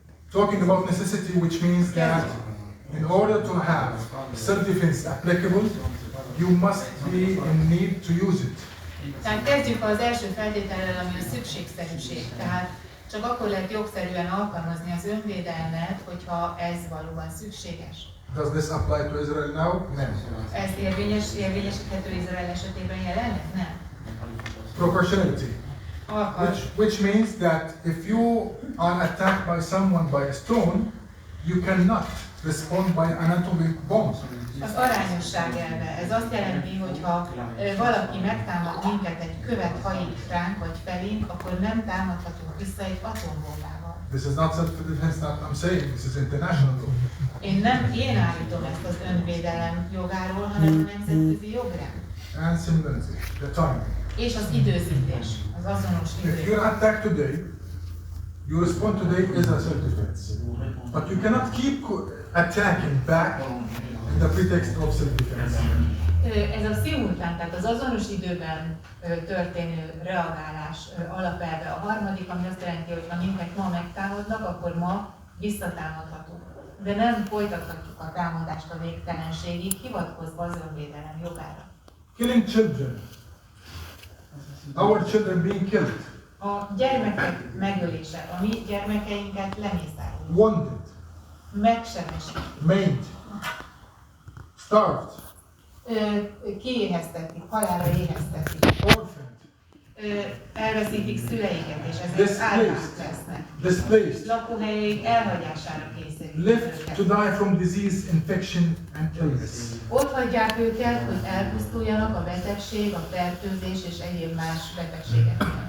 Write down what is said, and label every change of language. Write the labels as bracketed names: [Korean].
[English] Talking about necessity, which means that in order to have self-defense applicable, you must be in need to use it. [Hungarian] Tehát kezdjük az első feltétellel, ami a szükségszerűség. Tehát csak akkor lehet jogszerűen alkalmazni az önvédelmet, hogyha ez valóban szükséges. [English] Does this apply to Israel now? No. [Hungarian] Ez érvényesíthető Izrael esetében jelenleg? Nem. [English] Proportionality, which means that if you are attacked by someone by a stone, you cannot respond by an atomic bomb. [Hungarian] Az arányosság elve. Ez azt jelenti, hogy ha valaki megtámad minket, egy követ hajít ránk vagy felénk, akkor nem támadhatunk vissza egy atombombával. [English] This is not self-defense that I'm saying, this is international law. [Hungarian] Én állítom ezt az önvédelem jogáról, hanem a nemzetközi jogrend. [English] And similarity, the timing. [Hungarian] És az időzítés, az azonos [English] If [Hungarian] időzítés. [English] you're attacked today, you respond today as a self-defense. But you cannot keep attacking back in the pretext of self-defense. [Hungarian] Ez a szimultán, tehát az azonos időben történő reagálás alapelve. A harmadik, ami azt jelenti, hogy ha minket ma megtámadnak, akkor ma visszatámadhatunk. De nem folytathatjuk a támadást a végtelenségig, hivatkozva az önvédelem jogára. [English] Killing children. Our children being killed. [Hungarian] A gyermekek megölése, a mi gyermekeinket lemészárolni. [English] Wounded. [Hungarian] Megsebesíteni. [English] Maimed. Starved. [Hungarian] Kiéheztetik, halálra éheztetik. [English] Orphaned. [Hungarian] Elveszítik szüleiket, és ezért áldást lesznek. [English] Displaced. [Hungarian] Lakóhelyeik elhagyására kényszerítik [English] Left to [Hungarian] őket. [English] die from disease, infection and illness. [Hungarian] Ott hagyják őket, hogy elpusztuljanak a betegség, a fertőzés és egyéb más betegségek.